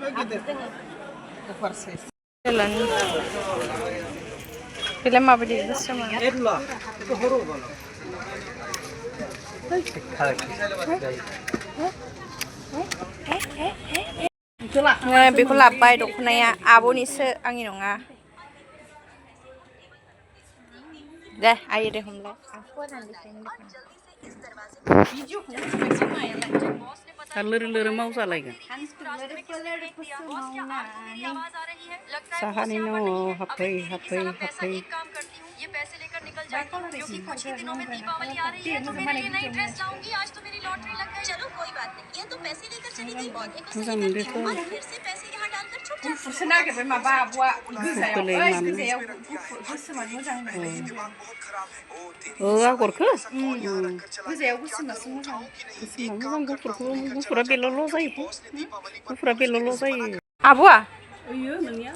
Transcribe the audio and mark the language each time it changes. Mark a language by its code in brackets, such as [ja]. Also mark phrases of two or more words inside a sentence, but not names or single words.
[brx] jalan film माबायदि गोसोमा बेखौ लाबोबाय दखनाया आब'निसो आंनि नङा दे आयो दे हमलाय लोर मावजालायगोन साहानि न' हाबफै हाबफै हाबफै [hi] ये पैसे लेकर निकल जाती हूँ क्योंकि कुछ ही दिनों में दीपावली आ रही है तो मेरे लिए नई ड्रेस लाऊंगी आज तो मेरी लॉटरी लग गई चलो कोई बात नहीं ये तो पैसे लेकर चली गई पौधे को सही करती हूँ और फिर से पैसे यहाँ डालकर छुप [brx] आगरखो गुफुरा बेल'ल' जायो गुफुरा बेल'ल' जायो आब'आ ओइयो नोंनिया